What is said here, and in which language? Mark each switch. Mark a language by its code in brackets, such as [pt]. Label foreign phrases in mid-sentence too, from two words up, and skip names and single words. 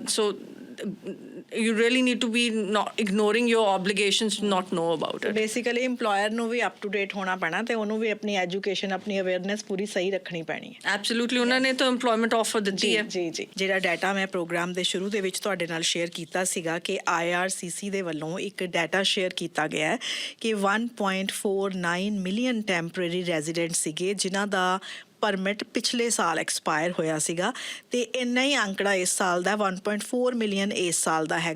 [en] So you really need to be not ignoring your obligations to not know about it. [pa] Basically employer ਨੂੰ ਵੀ [en] up to date [pa] ਹੋਣਾ ਪੈਣਾ ਤੇ ਉਹਨੂੰ ਵੀ ਆਪਣੀ education, ਆਪਣੀ awareness ਪੂਰੀ ਸਹੀ ਰੱਖਣੀ ਪੈਣੀ ਹੈ. Absolutely. ਉਹਨਾਂ ਨੇ ਤਾਂ [en] employment offer [pa] ਦਿੱਤੀ ਹੈ. ਜੀ ਜਿਹੜਾ ਡਾਟਾ ਮੈਂ ਪ੍ਰੋਗਰਾਮ ਦੇ ਸ਼ੁਰੂ ਦੇ ਵਿੱਚ ਤੁਹਾਡੇ ਨਾਲ ਸ਼ੇਅਰ ਕੀਤਾ ਸੀਗਾ ਕਿ IRCC ਦੇ ਵੱਲੋਂ ਇੱਕ ਡਾਟਾ ਸ਼ੇਅਰ ਕੀਤਾ ਗਿਆ ਹੈ ਕਿ 1.49 ਮਿਲੀਅਨ [en] temporary resident [pa] ਸੀਗੇ ਜਿਨ੍ਹਾਂ ਦਾ ਪਰਮਿਟ ਪਿਛਲੇ ਸਾਲ ਐਕਸਪਾਇਰ ਹੋਇਆ ਸੀਗਾ, ਤੇ ਇੰਨਾ ਹੀ ਅੰਕੜਾ ਇਸ ਸਾਲ ਦਾ 1.4 ਮਿਲੀਅਨ ਇਸ ਸਾਲ ਦਾ ਹੈਗਾ.